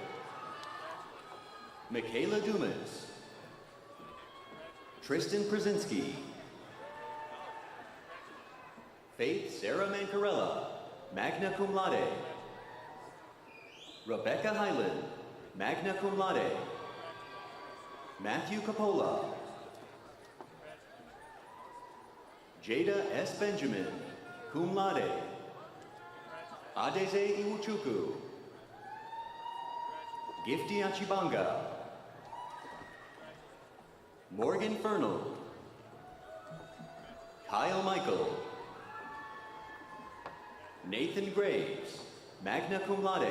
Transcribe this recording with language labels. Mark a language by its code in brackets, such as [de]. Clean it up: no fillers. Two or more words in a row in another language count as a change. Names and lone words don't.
[en] Michaela Dumas. Tristan Przinski. Faith Sarah Mancarella, [la] magna cum laude. [en] Rebecca Hyland, [la] magna cum laude. [en] Matthew Capola. Jada S. Benjamin, [la] cum laude. [en] Adeze Iwuchukwu. Gifty Achibanga. Morgan Fernald. Kyle Michael. Nathan Graves, [la] magna cum laude.